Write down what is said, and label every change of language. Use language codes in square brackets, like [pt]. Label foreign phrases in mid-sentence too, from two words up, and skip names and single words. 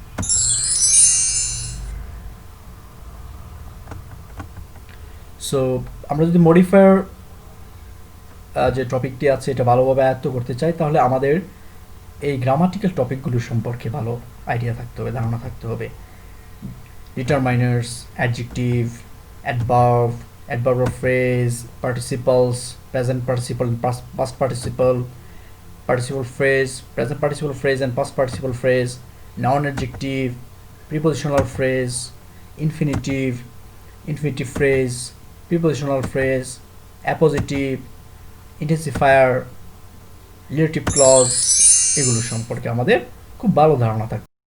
[bn] সো আমরা যদি মডিফায়ার যে টপিকটি আছে এটা ভালোভাবে আয়ত্ত করতে চাই, তাহলে আমাদের এই [en] grammatical topicগুলো [bn] সম্পর্কে ভালো আইডিয়া থাকতে হবে, ধারণা থাকতে হবে। [en] determiners, adjective, adverb, adverb of phrase, participles, present participle and past participle, participle phrase, present participle phrase and past participle phrase, noun adjective, prepositional phrase, infinitive, infinitive phrase, prepositional phrase, appositive, intensifier, relative clause, [bn] এগুলো সম্পর্কে আমাদের খুব ভালো ধারণা থাকে।